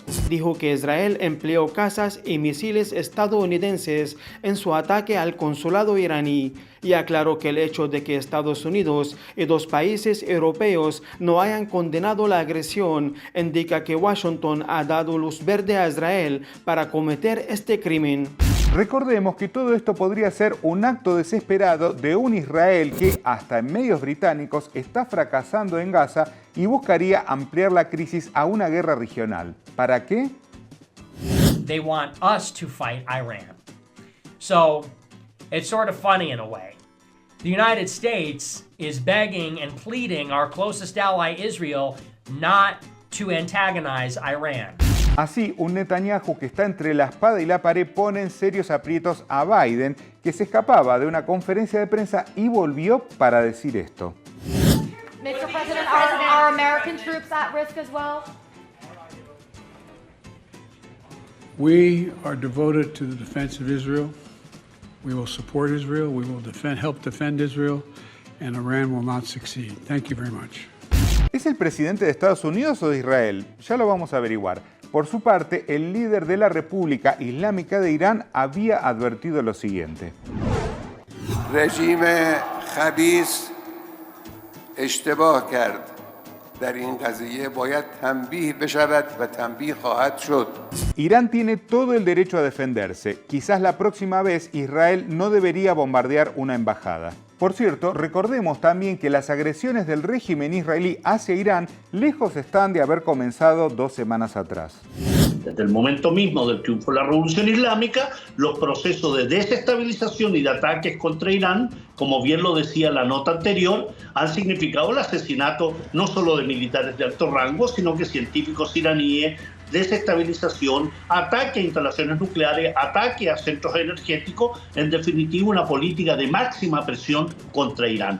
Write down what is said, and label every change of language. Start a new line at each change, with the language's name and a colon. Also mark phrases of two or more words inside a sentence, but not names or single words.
Spanish: Dijo que Israel empleó cazas y misiles estadounidenses en su ataque al consulado iraní y aclaró que el hecho de que Estados Unidos y 2 países europeos no hayan condenado la agresión indica que Washington ha dado luz verde a Israel para cometer este crimen. Recordemos que todo esto podría ser un acto desesperado de un Israel que, hasta en medios británicos, está fracasando en Gaza y buscaría ampliar la crisis a una guerra regional. ¿Para qué?
English: They want us to fight Iran. So, it's sort of funny in a way. The United States is begging and pleading our closest ally Israel not to antagonize Iran. Así, un Netanyahu que está entre la espada y la pared pone en serios aprietos a Biden, que se escapaba de una conferencia de prensa y volvió para decir esto. Mr. President, are American troops at risk as well? We are devoted to the defense of Israel. We will support Israel. We will help defend Israel, and Iran will not succeed. Thank you very much.
Spanish: ¿Es el presidente de Estados Unidos o de Israel? Ya lo vamos a averiguar. Por su parte, el líder de la República Islámica de Irán había advertido lo siguiente.
Persian: رژیم خبیث اشتباه کرد. در این قضیه باید تنبیه بشود و تنبیه خواهد شد.
Spanish: Irán tiene todo el derecho a defenderse. Quizás la próxima vez Israel no debería bombardear una embajada. Por cierto, recordemos también que las agresiones del régimen israelí hacia Irán lejos están de haber comenzado 2 semanas atrás. Desde el momento mismo del triunfo de la Revolución Islámica, los procesos de desestabilización y de ataques contra Irán, como bien lo decía la nota anterior, han significado el asesinato no solo de militares de alto rango, sino que científicos iraníes, desestabilización, ataque a instalaciones nucleares, ataque a centros energéticos, en definitiva una política de máxima presión contra Irán.